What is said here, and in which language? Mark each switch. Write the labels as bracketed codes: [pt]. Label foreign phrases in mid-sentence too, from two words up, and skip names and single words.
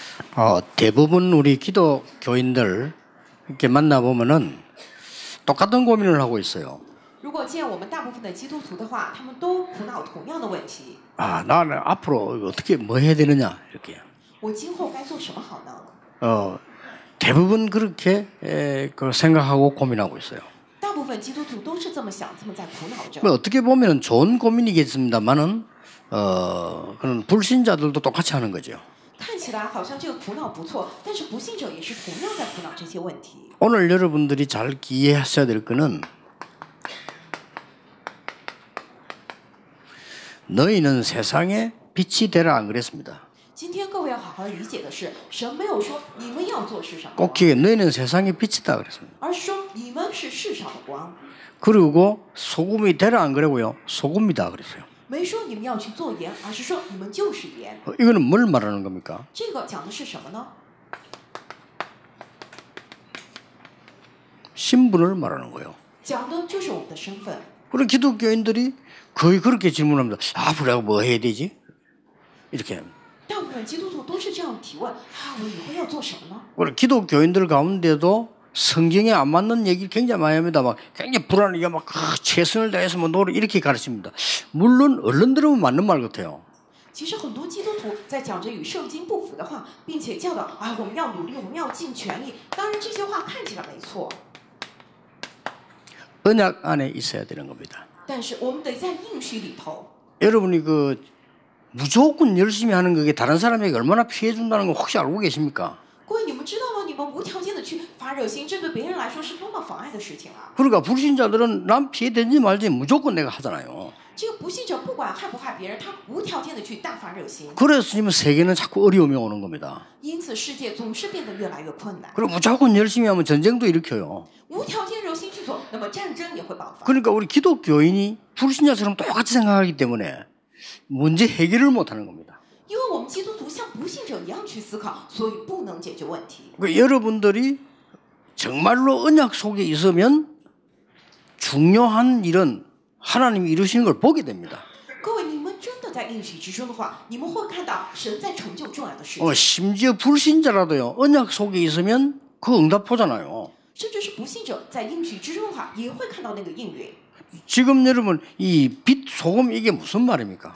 [ko] 대부분 우리 기독교인들 이렇게 만나보면은 똑같은 고민을 하고 있어요. [zh] 如果见我们大部分的基督徒的话，他们都苦恼同样的问题。 [ko] 나는 앞으로 어떻게 뭐 해야 되느냐 이렇게. [zh] 我今后该做什么好呢？ [ko] 대부분 그렇게 그 생각하고 고민하고 있어요. [zh] 大部分基督徒都是这么想，这么在苦恼着。 [ko] 뭐 어떻게 보면 좋은 고민이겠습니다만은 그런 불신자들도 똑같이 하는 거죠. [zh] 看起来好像这个苦恼不错，但是不信者也是同样在苦恼这些问题。 [ko] 오늘 여러분들이 잘 이해하셔야 될 거는 너희는 세상의 빛이 되라 안 그랬습니다. [zh] 今天各位要好好理解的是，神没有说你们要做是什么， [ko] 꼭 기억해 너희는 세상의 빛이다 그랬습니다. [zh] 而是说你们是世上的光。 [ko] 그리고 소금이 되라 안 그러고요. 소금이다 그랬어요. [zh] 没说你们要去做盐，而是说你们就是盐。 [ko] 이거는 뭘 말하는 겁니까? [zh] 这个讲的是什么呢？ [ko] 신분을 말하는 거예요. [zh] 讲的就是我们的身份。 [ko] 그런 기독교인들이 거의 그렇게 질문합니다. 앞으로 내가 뭐 해야 되지? 이렇게. [zh] 大部分基督徒都是这样提问啊，我以后要做什么呢？ [ko] 그리고 기독교인들 가운데도 성경에 안 맞는 얘기를 굉장히 많이 합니다. 막 굉장히 불안하게 막 최선을 다해서 뭐 노력 이렇게 가르칩니다. 물론 얼른 들으면 맞는 말 같아요. [zh] 其实很多基督徒在讲着与圣经不符的话，并且教导啊，我们要努力，我们要尽全力。当然，这些话看起来没错， [ko] 언약 안에 있어야 되는 겁니다. [zh] 但是我们得在应许里头。 [ko] 여러분이 그 무조건 열심히 하는 그게 다른 사람에게 얼마나 피해 준다는 거 혹시 알고 계십니까? [zh] 各位，你们知道吗？你们无条件的去发热心，这对别人来说是多么妨碍的事情啊！ [ko] 그러니까 불신자들은 남 피해 되는지 말지 무조건 내가 하잖아요. [zh] 这个不信者不管害不害别人，他无条件的去大发热心。 [ko] 그래서 지금 세계는 자꾸 어려움이 오는 겁니다. [zh] 因此，世界总是变得越来越困难。 [ko] 그리고 무조건 열심히 하면 전쟁도 일으켜요. [zh] 无条件热心去做，那么战争也会爆发。 [ko] 그러니까 우리 기독교인이 불신자처럼 똑같이 생각하기 때문에 문제 해결을 못하는 겁니다. [zh] 因为我们基督徒像不信者一样去思考，所以不能解决问题。 [ko] 그러니까 여러분들이 정말로 언약 속에 있으면 중요한 일은 하나님이 이루시는 걸 보게 됩니다. [zh] 各位，你们真的在应许之中的话，你们会看到神在成就重要的事情。 [ko] 심지어 불신자라도요. 언약 속에 있으면 그 응답 보잖아요. [zh] 甚至是不信者在应许之中的话，也会看到那个应允。 [ko] 지금 여러분 이 빛, 소금 이게 무슨 말입니까?